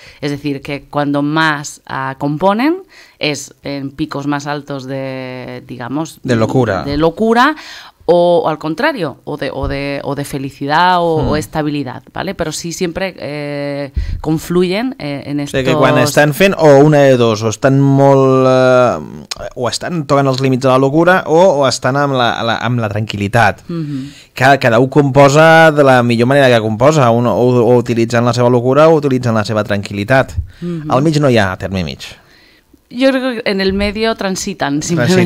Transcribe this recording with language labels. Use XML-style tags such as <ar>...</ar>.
<es>Es decir, que cuando más componen es en picos más altos de, digamos... De locura. De locura, o al contrario, o de felicidad o estabilidad, ¿vale? Pero sí siempre confluyen en estos...</es> <ca>O sigui que quan estan fent o una de dos, o estan molt... o estan tocant els límits de la locura o estan amb la tranquil·litat. Cada un composa de la millor manera que composa, o utilitzant la seva locura o utilitzant la seva tranquil·litat. Al mig no hi ha terme mig.</ca> <es>Yo creo que en el medio transitan simplemente.</es>